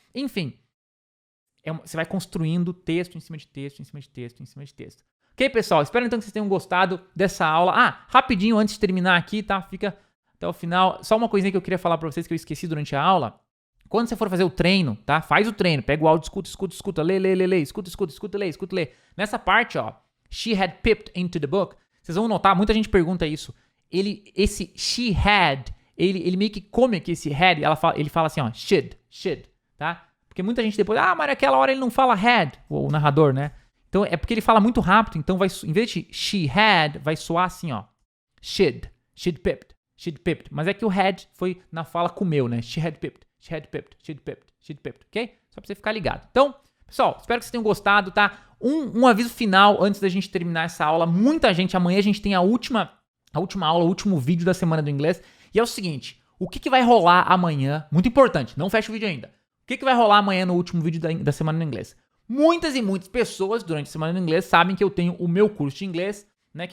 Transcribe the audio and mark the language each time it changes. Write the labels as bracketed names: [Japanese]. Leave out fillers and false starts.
[Portuguese] Enfim, você vai construindo texto em cima de texto, em cima de texto, em cima de texto. Ok, pessoal? Espero então que vocês tenham gostado dessa aula. Rapidinho, antes de terminar aqui, tá? Fica até o final. Só uma coisinha que eu queria falar pra vocês que eu esqueci durante a aula. Quando você for fazer o treino, tá? Faz o treino. Pega o áudio, escuta, lê, lê. [English] Nessa parte, ó, she had pipped into the book. [Portuguese] Vocês vão notar, muita gente pergunta isso. Esse [English] she had, [Portuguese] ele meio que come aqui esse had, ele fala assim, ó, should, tá? Porque muita gente depois, mas naquela hora ele não fala had, o narrador, né? Então é porque ele fala muito rápido, então vai, em vez de [English] she had, [Portuguese] vai soar assim, ó, [English] she'd pipped. [Portuguese] Mas é que o had foi na fala comeu, né? [English] She had pipped, she'd pipped, ok? [Portuguese] Só pra você ficar ligado. Então, pessoal, espero que vocês tenham gostado, tá? Um aviso final antes da gente terminar essa aula. Muita gente, amanhã a gente tem a última aula, o último vídeo da semana do inglês. E é o seguinte, o que vai rolar amanhã? Muito importante, não fecha o vídeo ainda. O que vai rolar amanhã no último vídeo da semana do inglês? Muitas e muitas pessoas durante a semana do inglês sabem que eu tenho o meu curso de inglês, né?